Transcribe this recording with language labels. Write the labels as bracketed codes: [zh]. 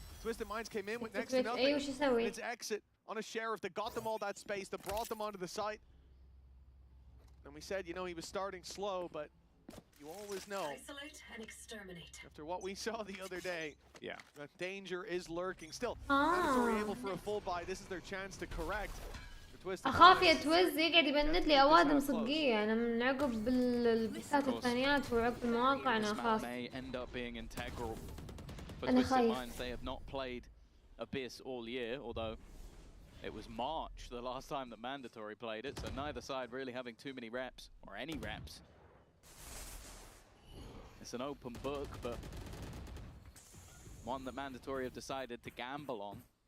[en] Twisted Minds came in with next to nothing. It's Exit on a sheriff that got them all that space, that brought them onto the site. And we said, you know, he was starting slow, but you always know. Isolate and exterminate. After what we saw the other day, yeah, that danger is lurking. Still, Mandatory able for a full buy. This is their chance to correct. [ar] اخاف يتوز يقعد يبند لي اوادم صدقيه انا من عقب البثات الثانيات وعقب المواقع انا اخاف. [en] May end up being integral for Twisted Minds. They have not played Abyss all year, although it was March the last time that Mandatory played it, so neither side really having too many reps, or any reps. It's an open book, but one that Mandatory have decided to gamble on